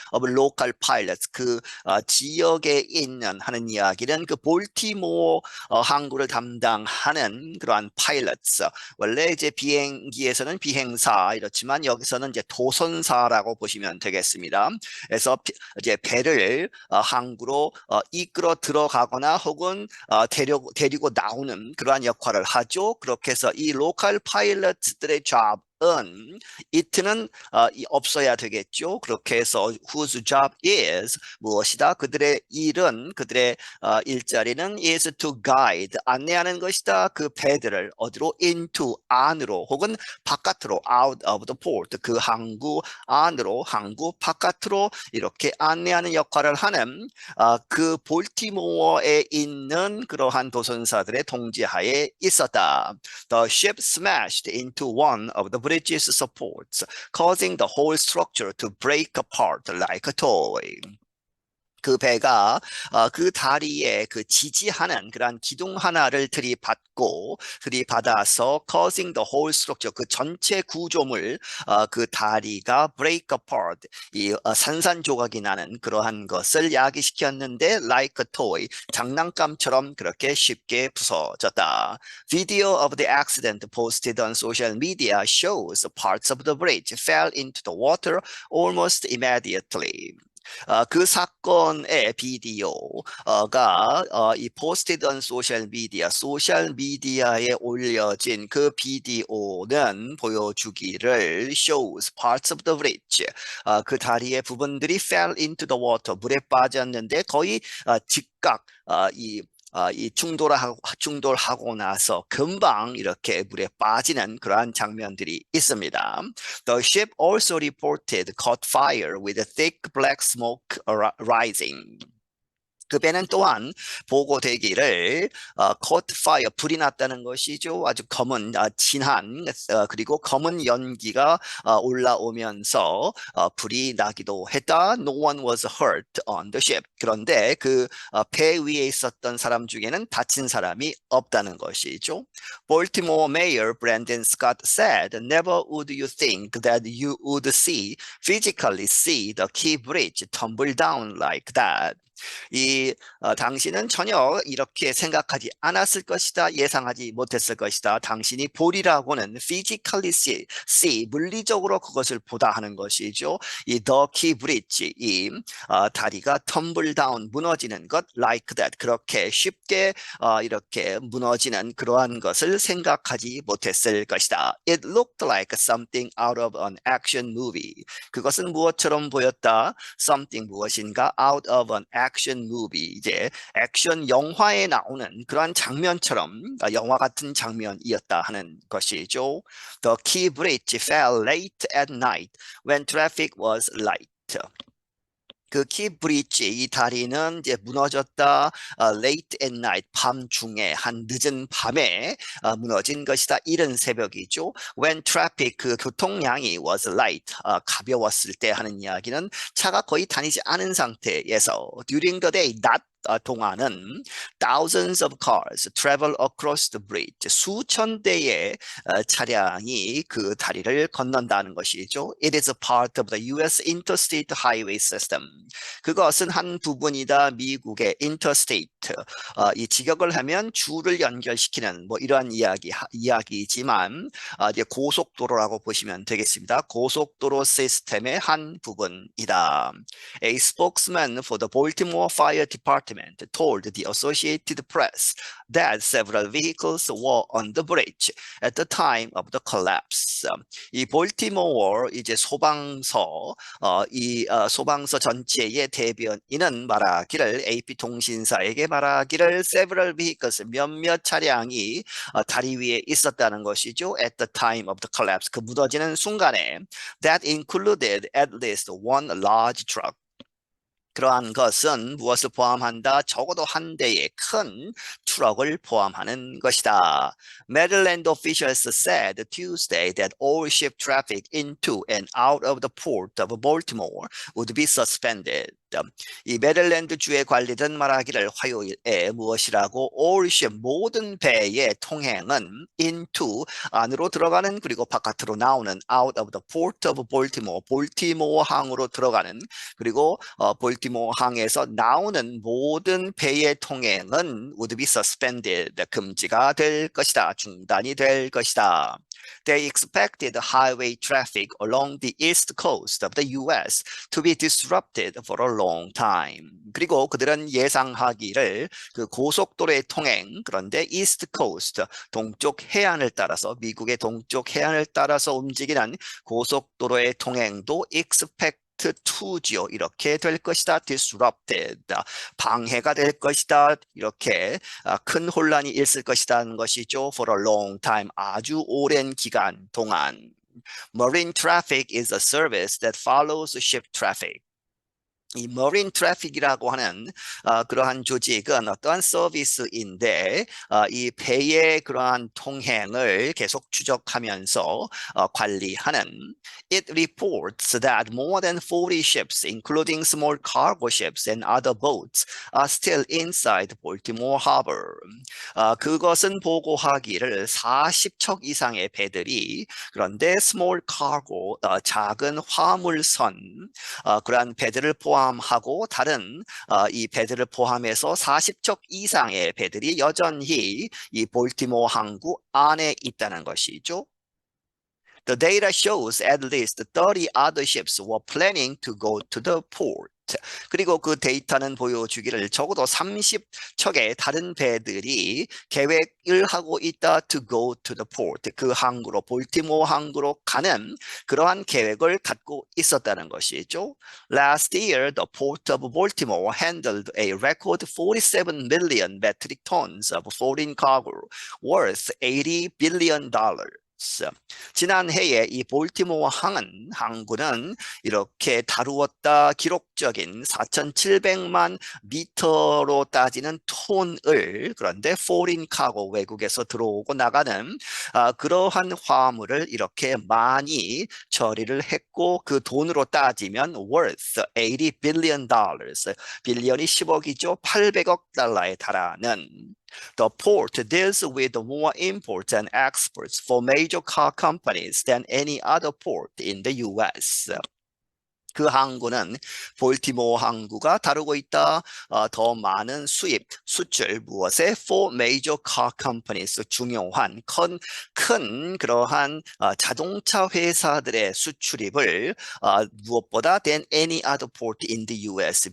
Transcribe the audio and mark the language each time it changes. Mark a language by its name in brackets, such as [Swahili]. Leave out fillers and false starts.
[English] of local pilots [Korean] 그 지역에 있는 하는 이야기는 그 볼티모어 항구를 담당하는 그러한 pilots 원래 이제 비행기에서는 비행사 이렇지만 여기서는 이제 도선사라고 보시면 되겠습니다. 그래서 이제 배를 항구로 이끌어 들어가거나 혹은 데리고 나오는 그러한 역할을 하죠. 그렇게 해서 이 로컬 파일럿들의 잡은 it는 없어야 되겠죠. 그렇게 해서 [English] whose job is [Korean] 무엇이다. 그들의 일은 그들의 일자리는 [English] is to guide [Korean] 안내하는 것이다. 그 배들을 어디로 into 안으로 혹은 바깥으로 [English] out of the port [Korean] 그 항구 안으로 항구 바깥으로 이렇게 안내하는 역할을 하는 그 볼티모어에 있는 그러한 도선사들의 통제하에 있었다. [English] The ship smashed into one of the bridge's supports, causing the whole structure to break apart like a toy. [Korean] 그 배가 그 다리에 그 지지하는 그러한 기둥 하나를 들이받아서 [English] causing the whole structure [Korean] 그 전체 구조물 그 다리가 [English] break apart [Korean] 이 산산조각이 나는 그러한 것을 야기시켰는데 [English] like a toy [Korean] 장난감처럼 그렇게 쉽게 부서졌다. [English] Video of the accident posted on social media shows parts of the bridge fell into the water almost immediately. [Korean] 그 사건의 비디오가 이 [English] posted on social media, [Korean] 소셜 미디어에 올려진 그 비디오는 보여주기를 [English] shows parts of the bridge, [Korean] 그 다리의 부분들이 [English] fell into the water, [Korean] 물에 빠졌는데 거의 즉각 이 충돌하고 나서 금방 이렇게 물에 빠지는 그러한 장면들이 있습니다. [English] The ship also reported caught fire with a thick black smoke rising. [Korean] 그 배는 또한 보고되기를 [English] caught fire [Korean] 불이 났다는 것이죠. 아주 검은 진한 그리고 검은 연기가 올라오면서 불이 나기도 했다. No one was hurt on the ship. 그런데 그 배 위에 있었던 사람 중에는 다친 사람이 없다는 것이죠. [English] Baltimore Mayor Brandon Scott said, "Never would you think that you would physically see the Key Bridge tumble down like that." [Korean] 당신은 전혀 이렇게 생각하지 않았을 것이다. 예상하지 못했을 것이다. 당신이 보리라고는 [English] physically see [Korean] 물리적으로 그것을 보다 하는 것이죠. 이 [English] The Key Bridge [Korean] 이 다리가 [English] tumble down [Korean] 무너지는 것 [English] like that [Korean] 그렇게 쉽게 이렇게 무너지는 그러한 것을 생각하지 못했을 것이다. [English] It looked like something out of an action movie. [Korean] 그것은 무엇처럼 보였다? [English] Something [Korean] 무엇인가 [English] out of an action movie [Korean] 이제 액션 영화에 나오는 그러한 장면처럼 영화 같은 장면이었다 하는 것이죠. [English] The Key Bridge fell late at night when traffic was light. [Korean] 그 키브리지 이 다리는 이제 무너졌다. [English] late at night [Korean] 밤중에 한 늦은 밤에 무너진 것이다. 이른 새벽이죠. [English] When traffic [Korean] 그 교통량이 [English] was light [Korean] 가벼웠을 때 하는 이야기는 차가 거의 다니지 않은 상태에서 [English] during the day [Korean] 낮 동안은 [English] thousands of cars travel across the bridge. [Korean] 수천 대의 차량이 그 다리를 건넌다는 것이죠. [English] It is a part of the U.S. Interstate Highway System. [Korean] 그것은 한 부분이다. 미국의 interstate. 이 직역을 하면 주를 연결시키는 뭐 이러한 이야기이지만 이제 고속도로라고 보시면 되겠습니다. 고속도로 시스템의 한 부분이다. [English] A spokesman for the Baltimore Fire Department told the Associated Press that several vehicles were on the bridge at the time of the collapse. [Korean] 이 볼티모어 이제 소방서 소방서 전체의 대변인은 말하기를 AP 통신사에게 말하기를 [English] several vehicles [Korean] 몇몇 차량이 다리 위에 있었다는 것이죠. [English] At the time of the collapse [Korean] 그 무너지는 순간에 [English] that included at least one large truck. [Korean] 그러한 것은 무엇을 포함한다? 적어도 한 대의 큰 트럭을 포함하는 것이다. [English] Maryland officials said Tuesday that all ship traffic into and out of the port of Baltimore would be suspended. [Korean] 이 메릴랜드 주의 관리든 말하기를 화요일에 무엇이라고 [English] all ship [Korean] 모든 배의 통행은 into 안으로 들어가는 그리고 바깥으로 나오는 [English] out of the port of Baltimore [Korean] 볼티모어 항으로 들어가는 그리고 볼티모어 항에서 나오는 모든 배의 통행은 [English] would be suspended [Korean] 금지가 될 것이다. 중단이 될 것이다. [English] They expected highway traffic along the east coast of the U.S. to be disrupted for a long time. [Korean] 그리고 그들은 예상하기를 그 고속도로의 통행 그런데 [English] east coast [Korean] 동쪽 해안을 따라서 미국의 동쪽 해안을 따라서 움직이는 고속도로의 통행도 [English] expect to [Korean] 지요. 이렇게 될 것이다. [English] disrupted. [Korean] 방해가 될 것이다. 이렇게 큰 혼란이 있을 것이라는 것이죠. [English] for a long time. [Korean] 아주 오랜 기간 동안. [English] Marine traffic is a service that follows ship traffic. [Korean] 이 marine traffic이라고 하는 그러한 조직은 어떠한 서비스인데 이 배의 그러한 통행을 계속 추적하면서 관리하는 [English] It reports that more than 40 ships, including small cargo ships and other boats, are still inside Baltimore Harbor. [Korean] 그것은 보고하기를 40척 이상의 배들이 그런데 [English] small cargo, [Korean] 작은 화물선 그러한 배들을 포함하고 다른 이 배들을 포함해서 40척 이상의 배들이 여전히 이 볼티모어 항구 안에 있다는 것이죠. [English] The data shows at least 30 other ships were planning to go to the port. [Korean] 그리고 그 데이터는 보여주기를 적어도 30척의 다른 배들이 계획을 하고 있다 [English] to go to the port. [Korean] 그 항구로 볼티모어 항구로 가는 그러한 계획을 갖고 있었다는 것이죠. [English] Last year, the port of Baltimore handled a record 47 million metric tons of foreign cargo worth $80 billion. [Korean] 지난해에 이 볼티모어 항구는 이렇게 다루었다 기록적인 4,700만 미터로 따지는 톤을 그런데 [English] foreign cargo [Korean] 외국에서 들어오고 나가는 그러한 화물을 이렇게 많이 처리를 했고 그 돈으로 따지면 [English] worth $80 billion [Korean] 빌리언이 10억이죠. 800억 달러에 달하는 [English] The port deals with more imports and exports for major car companies than any other port in the U.S. [Korean] 그 항구는 볼티모어 항구가 다루고 있다. 더 많은 수입, 수출 무엇에? [English] For major car companies [Korean] 중요한 큰 그러한 자동차 회사들의 수출입을 무엇보다 [English] than any other port in the U.S.